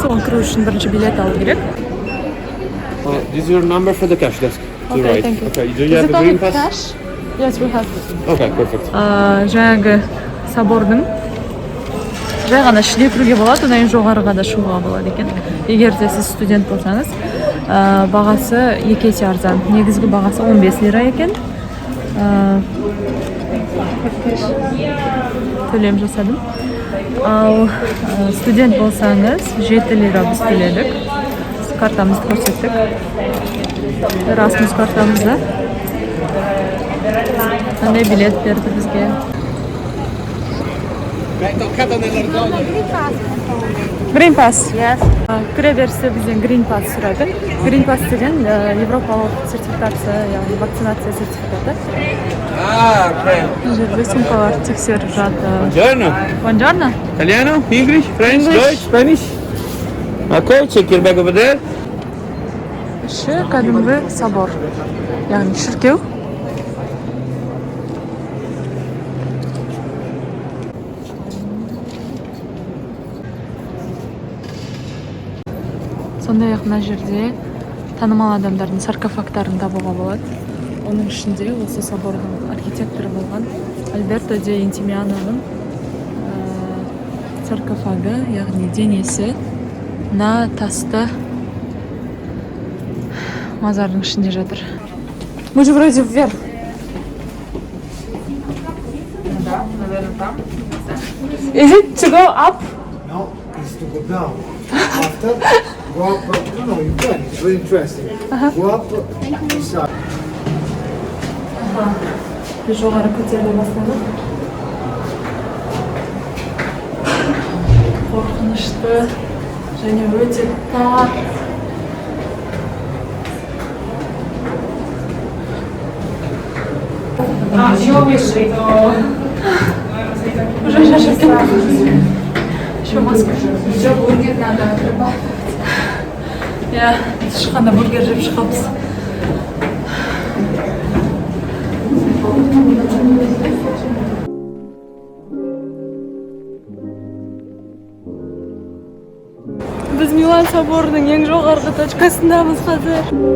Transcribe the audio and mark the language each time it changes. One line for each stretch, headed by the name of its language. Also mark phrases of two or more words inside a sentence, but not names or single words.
Kazakh: Оған кіру үшін бірінші билет алу керек.
English: This is your number for the cash desk. To Okay, right. thank you. Okay, do you have the green pass? Cash? Yes, we have. Okay, perfect.
Kazakh: Жаңағы собордың жай ғана ішіне кіруге болады, одан кейін жоғарыға да шығуға болады екен. Егер де сіз студент болсаңыз, бағасы 2 есе арзан. Негізгі бағасы 15 лира екен. Төлем жасадым. Ал студент болсаңыз 7 лира біз төледік. Картамызды көрсеттік. Erasmus картамызды. Қандай билет берді бізге?
English: Green Pass. Yes.
Kazakh: Кіре берісі бізден Green Pass сұрады. Green Pass деген европалық сертификация, яғни вакцинация сертификаты. Жерде сумкалар тексеріп жатыр.
Italian: Buongiorno. Buongiorno. Italiano?
English: English? French? Deutsch? Spanish? Okay, check your bag over there.
Kazakh: Іші кәдімгі собор, яғни шіркеу. Сондай-ақ мына жерде танымал адамдардың саркофагтарын табуға болады. Оның ішінде осы собордың архитекторы болған Альберто де Интимианоның саркофагы, яғни денесі мына тасты мазардың ішінде жатыр.
Russian: Мы же вроде вверх.
English: Is it to go up? No, it's to go down. After, go up. No, you can. It's very interesting. Go up inside.
Kazakh: Жоғары көтеріле бастады. Қорқынышты және өте тар. Уже шашып кеттім.
Russian: Еще маска. Еще бургер надо прибавить.
Kazakh: Я шыққанда бургер жеп шығамыз. Біз Милан соборының ең жоғарғы точкасындамыз қазір.